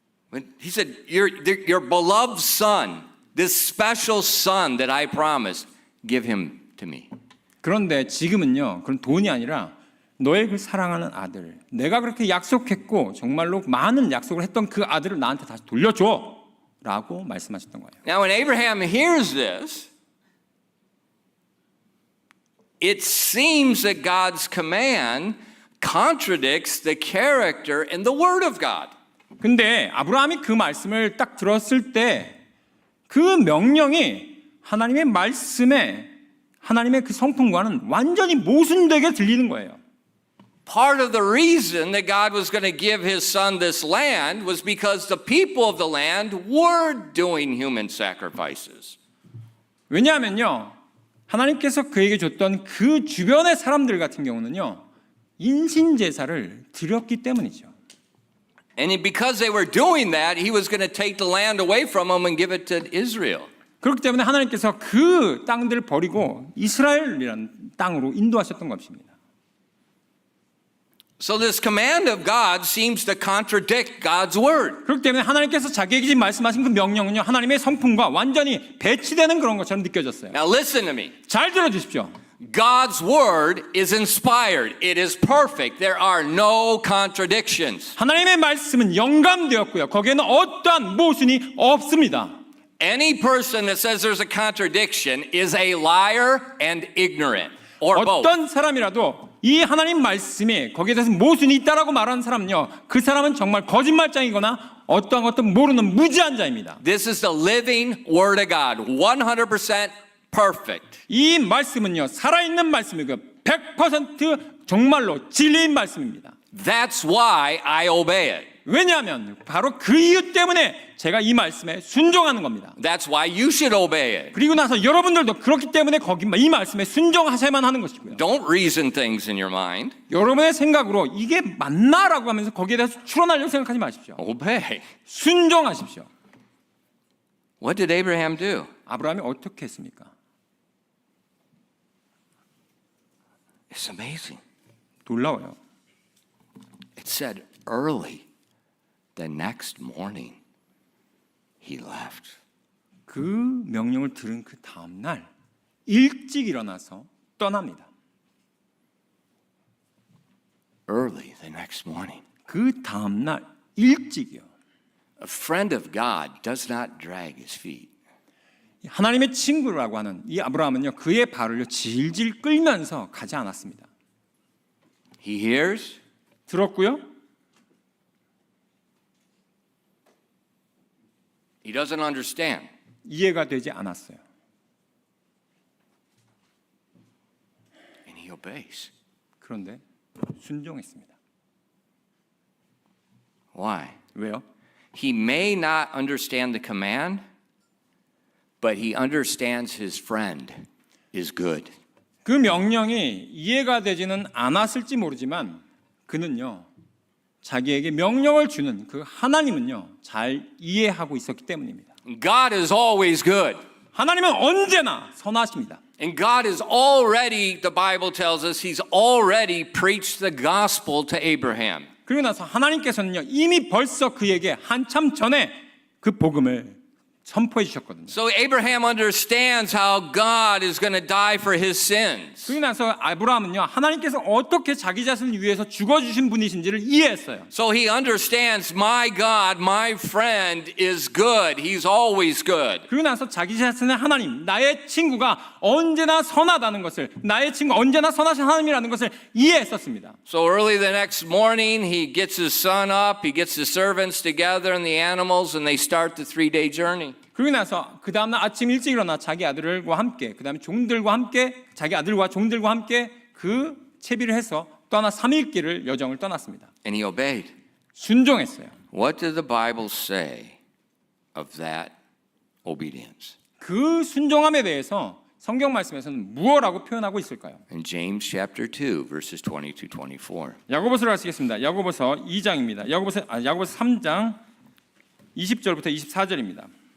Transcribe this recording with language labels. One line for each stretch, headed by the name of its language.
English: But he said, your beloved son, this special son that I promised, give him to me.
Korean: 그런데 지금은요, 그런 돈이 아니라 너의 그 사랑하는 아들, 내가 그렇게 약속했고 정말로 많은 약속을 했던 그 아들을 나한테 다시 돌려줘 라고 말씀하셨던 거예요.
English: Now, when Abraham hears this, it seems that God's command contradicts the character and the word of God.
Korean: 근데 아브라함이 그 말씀을 딱 들었을 때 그 명령이 하나님의 말씀에 하나님의 그 성품과는 완전히 모순되게 들리는 거예요.
English: Part of the reason that God was going to give his son this land was because the people of the land were doing human sacrifices.
Korean: 왜냐하면요, 하나님께서 그에게 줬던 그 주변의 사람들 같은 경우는요, 인신 제사를 드렸기 때문이죠.
English: And because they were doing that, he was going to take the land away from them and give it to Israel.
Korean: 그렇기 때문에 하나님께서 그 땅들을 버리고 이스라엘이라는 땅으로 인도하셨던 것입니다.
English: So this command of God seems to contradict God's word.
Korean: 그렇기 때문에 하나님께서 자기에게 지금 말씀하신 그 명령은요, 하나님의 성품과 완전히 배치되는 그런 것처럼 느껴졌어요.
English: Now listen to me.
Korean: 잘 들어주십시오.
English: God's word is inspired. It is perfect. There are no contradictions.
Korean: 하나님의 말씀은 영감되었고요. 거기에는 어떠한 모순이 없습니다.
English: Any person that says there's a contradiction is a liar and ignorant, or both.
Korean: 어떤 사람이라도 이 하나님 말씀에 거기에 대해서 모순이 있다라고 말하는 사람은요, 그 사람은 정말 거짓말장이거나 어떠한 것도 모르는 무지한 자입니다.
English: This is the living word of God, 100% perfect.
Korean: 이 말씀은요, 살아있는 말씀이고 100% 정말로 진리인 말씀입니다.
English: That's why I obey it.
Korean: 왜냐하면 바로 그 이유 때문에 제가 이 말씀에 순종하는 겁니다.
English: That's why you should obey it.
Korean: 그리고 나서 여러분들도 그렇기 때문에 이 말씀에 순종하셔야만 하는 것이고요.
English: Don't reason things in your mind.
Korean: 여러분의 생각으로 이게 맞나라고 하면서 거기에 대해서 추론하려고 생각하지 마십시오.
English: Obey.
Korean: 순종하십시오.
English: What did Abraham do?
Korean: 아브라함이 어떻게 했습니까?
English: It's amazing.
Korean: 놀라워요.
English: It said early the next morning he left.
Korean: 그 명령을 들은 그 다음 날 일찍 일어나서 떠납니다.
English: Early the next morning.
Korean: 그 다음 날 일찍이요.
English: A friend of God does not drag his feet.
Korean: 하나님의 친구라고 하는 이 아브라함은요, 그의 발을 질질 끌면서 가지 않았습니다.
English: He hears,
Korean: 들었고요.
English: he doesn't understand.
Korean: 이해가 되지 않았어요.
English: And he obeys.
Korean: 그런데 순종했습니다.
English: Why?
Korean: 왜요?
English: He may not understand the command, but he understands his friend is good.
Korean: 그 명령이 이해가 되지는 않았을지 모르지만 그는요, 자기에게 명령을 주는 그 하나님은요, 잘 이해하고 있었기 때문입니다.
English: God is always good.
Korean: 하나님은 언제나 선하십니다.
English: And God is already, the Bible tells us, he's already preached the gospel to Abraham.
Korean: 그리고 나서 하나님께서는요, 이미 벌써 그에게 한참 전에 그 복음을 선포해 주셨거든요.
English: So Abraham understands how God is going to die for his sins.
Korean: 그리고 나서 아브라함은요, 하나님께서 어떻게 자기 자신을 위해서 죽어주신 분이신지를 이해했어요.
English: So he understands my God, my friend is good. He's always good.
Korean: 그리고 나서 자기 자신의 하나님, 나의 친구가 언제나 선하다는 것을, 나의 친구 언제나 선하신 하나님이라는 것을 이해했었습니다.
English: So early the next morning, he gets his son up, he gets his servants together and the animals, and they start the 3-day journey.
Korean: 그리고 나서 그 다음날 아침 일찍 일어나 자기 아들과 함께, 그 다음에 종들과 함께, 자기 아들과 종들과 함께 그 채비를 해서 떠나 3일 길을 여정을 떠났습니다.
English: And he obeyed.
Korean: 순종했어요.
English: What did the Bible say of that obedience?
Korean: 그 순종함에 대해서 성경 말씀에서는 무엇라고 표현하고 있을까요?
English: In James chapter 2, verses 20-24.
Korean: 야고보서를 하시겠습니다. 야고보서 2장입니다. 야고보서 3장 20절부터 24절입니다.